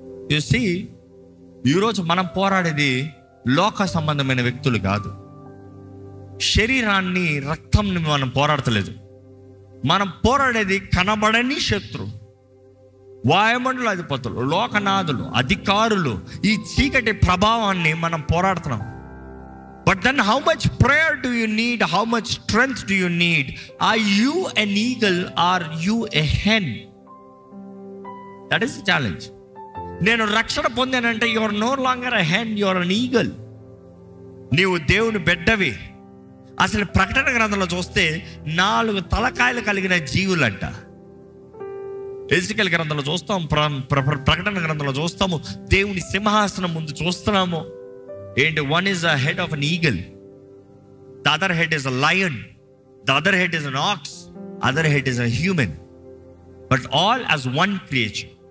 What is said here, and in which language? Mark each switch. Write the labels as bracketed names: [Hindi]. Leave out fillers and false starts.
[Telugu] చూసి ఈరోజు మనం పోరాడేది లోక సంబంధమైన వ్యక్తులు కాదు. శరీరాన్ని, రక్తంని మనం పోరాడతలేదు. మనం పోరాడేది కనబడని శత్రు, వాయుమండల అధిపతులు, లోకనాథులు, అధికారులు, ఈ చీకటి ప్రభావాన్ని మనం పోరాడుతున్నాం. [English] But then how much prayer do you need? How much strength do you need? Are you an eagle? Are you a hen? That is the challenge. [Telugu] నేను రక్షణ పొందానంటే [English] you are no longer a hen, you are an eagle. [Telugu] నీవు దేవుని బిడ్డవి. అసలు ప్రకటన గ్రంథంలో చూస్తే 4 తలకాయలు కలిగిన జీవులంట. ఎజికేల్ గ్రంథంలో చూస్తాం, ప్రకటన గ్రంథంలో చూస్తాము, దేవుని సింహాసనం ముందు చూస్తున్నాము. [English] And one is a head of an eagle, the other head is a lion, the other head is an ox, other head is a human, but all as one creature.